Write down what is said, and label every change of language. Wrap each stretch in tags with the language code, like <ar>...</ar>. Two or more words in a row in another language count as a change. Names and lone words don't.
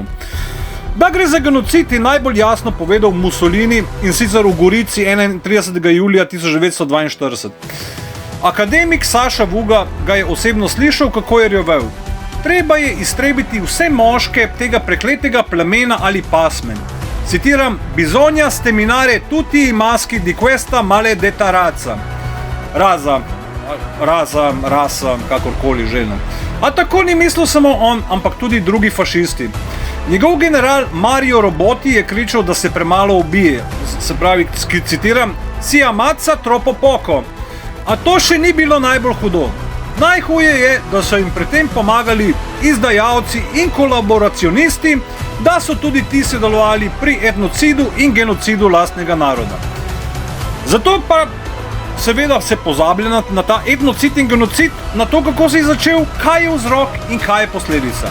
<sl>Da gre za genocid, je najbolj jasno povedal Mussolini, in sicer v Gorici 31. julija 1942. Akademik Saša Vuga ga je osebno slišal, kako je rjovel: treba je iztrebiti vse moške tega prekletega plemena ali pasme. Citiram:</sl> <it>Bisogna sterminare tutti i maschi di questa maledetta razza.</it> <sl>Rasa, kakorkoli že. A tako ni mislil samo on, ampak tudi drugi fašisti. Njegov general Mario Roboti je kričal, da se premalo ubije. Se pravi, citiram:</sl> <it>si ammazza troppo poco.</it> <sl>A to še ni bilo najbolj hudo. Najhuje je, da so jim pri tem pomagali izdajalci in kolaboracionisti, da so tudi ti sodelovali pri etnocidu in genocidu lastnega naroda. Zato pa seveda se pozablja na ta etnocid in genocid, na to, kako se je začel, kaj je vzrok in kaj je posledica.</sl>